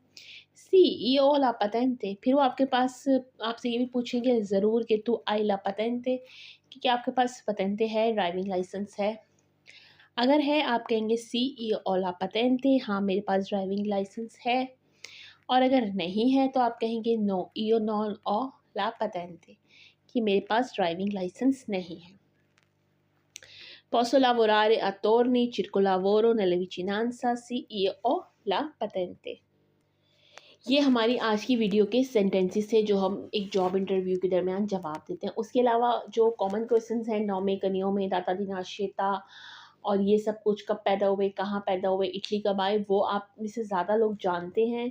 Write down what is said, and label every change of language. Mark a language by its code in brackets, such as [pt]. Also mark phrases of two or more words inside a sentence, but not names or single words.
[it] sì io ho la patente [hi] फिर वो आपके पास आपसे ये भी पूछेंगे ज़रूर कि [it] tu hai la patente [hi] कि क्या आपके पास पतेंते है, [en] driving license [hi] है। अगर है आप कहेंगे [it] sì io ho la patente [hi] हाँ मेरे पास [en] driving license [hi] है। और अगर नहीं है तो आप कहेंगे नो [it] io non ho la patente, [hi] कि मेरे पास [en] driving license [hi] नहीं है। [it] Posso lavorare a turni, cerco lavoro nella vicinanza, sì, io ho la patente। [hi] ये हमारी आज की वीडियो के सेंटेंसेस थे जो हम एक जॉब इंटरव्यू के दरमियान जवाब देते हैं। उसके अलावा जो [en] common questions [hi] हैं [it] nome cognome data di nascita [hi] और ये सब कुछ, कब पैदा हुए, कहाँ पैदा हुए, इटली कब आए, वो आप में से ज़्यादा लोग जानते हैं।